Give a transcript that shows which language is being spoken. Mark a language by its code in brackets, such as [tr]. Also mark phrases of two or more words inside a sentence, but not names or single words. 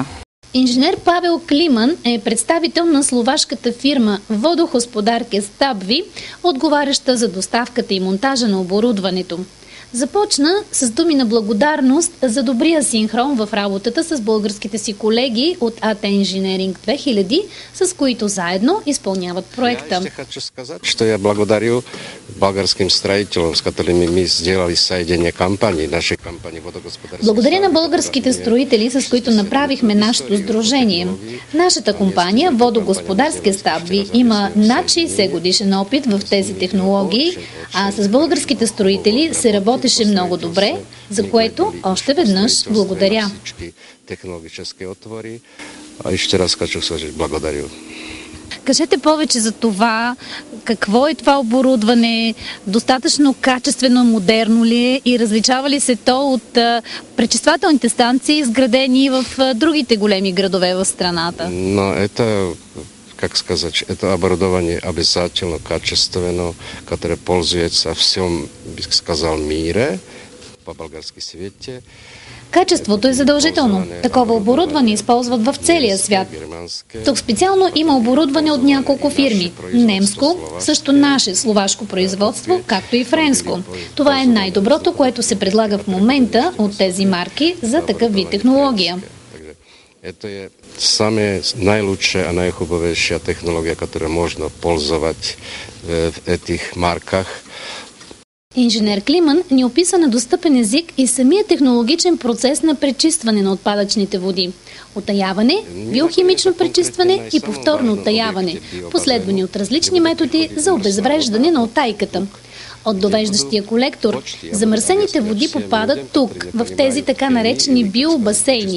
[bg] Инженер Павел Климан е представител на словашката фирма Водохосподарке Стабви, отговаряща за доставката и монтажа на оборудването. Започна с думи на благодарност за добрия синхрон в работата с българските си колеги от АТ Инженеринг 2000, с които заедно изпълняват проекта. [ru] Я ще хочу сказать, что я благодарю българским строителям, с которыми мы сделали соединение компаний, нашей компании Водогосподарские. [bg] Благодаря на българските строители, с които направихме нашето сдружение. Нашата компания Водогосподарски Стабви има над 60 годишен опит в тези технологии, а с българските строители се работеше много добре, за което още веднъж благодаря. Технологически отвори. [ru] Още раз хочу сказать благодарю. [bg] Кажете повече за това, какво е това оборудване, достатъчно качествено, модерно ли е и различава ли се то от пречиствателните станции, изградени в другите големи градове в страната? [ru] Но это, как сказать, это оборудование обязательно качественно, которое пользуется в всем, бих сказал, мире, [bg] по български свете. Качеството е задължително. Такова оборудване използват в целия свят. Тук специално има оборудване от няколко фирми. Немско, също наше словашко производство, както и френско. Това е най-доброто, което се предлага в момента от тези марки за такъв вид технология. [ru] Это е самая наилучшая, наихубавейшая технология, которую можно пользовать в этих марках. [bg] Инженер Климан ни описа на достъпен език и самия технологичен процес на пречистване на отпадъчните води. Утаяване, биохимично пречистване и повторно утаяване, последвани от различни методи за обезвреждане на утайката. От довеждащия колектор замърсените води попадат тук, в тези така наречени биобасейни.